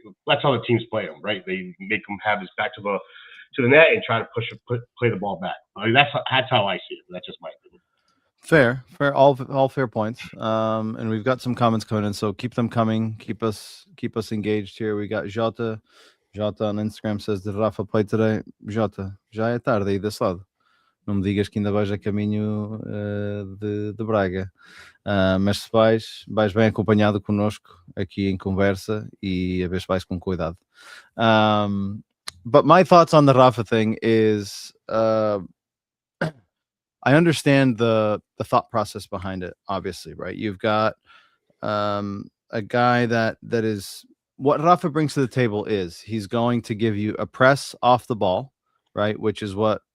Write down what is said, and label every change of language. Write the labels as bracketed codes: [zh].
[en] That's how the teams play him, right? They make him have his back to the net and try to play the ball back. I mean, that's how I see it. That's just my opinion. Fair, all fair points. And we've got some comments coming in, so keep them coming. Keep us engaged here. We got Jota on Instagram says, did Rafa play today? [pt] Jota, já é tarde aí desse lado. Não me digas que ainda vais a caminho de Braga. Mas se vais bem acompanhado connosco aqui em conversa e a ver se vais com cuidado. [en] But my thoughts on the Rafa thing is I understand the thought process behind it, obviously, right? You've got a guy that is what Rafa brings to the table is he's going to give you a press off the ball, right? Which is what